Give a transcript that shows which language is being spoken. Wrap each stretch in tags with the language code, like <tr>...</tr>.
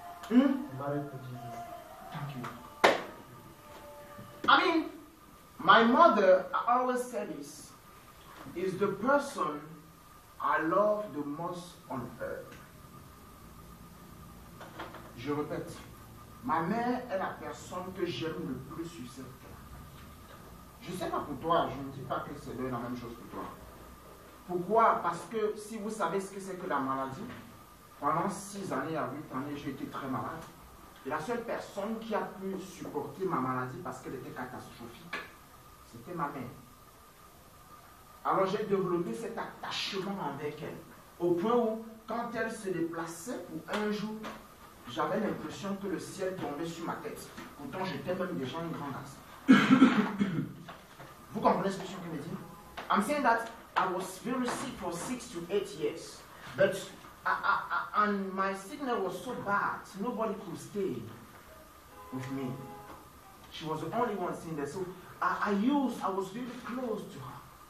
<en>Married to Jesus. Thank you. I mean, my mother, I always say this, is the person I love the most on earth.</en> <fr>Je répète, ma mère est la personne que j'aime le plus sur cette terre. Je ne sais pas pour toi, je ne dis pas que c'est la même chose pour toi. Pourquoi? Parce que si vous savez ce que c'est que la maladie, pendant 6 années à 8 années, j'ai été très malade. Et la seule personne qui a pu supporter ma maladie parce qu'elle était catastrophique, c'était ma mère. Alors j'ai développé cet attachement avec elle. Au point où, quand elle se déplaçait pour un jour, j'avais l'impression que le ciel tombait sur ma tête. Pourtant, j'étais même déjà une grande garçon. Vous comprenez ce que je suis en train de dire?</fr> <en>I'm saying that I was very sick for 6 to 8 years. But and my sickness was so bad, nobody could stay with me. She was the only one staying there. So I was really close to her.</en>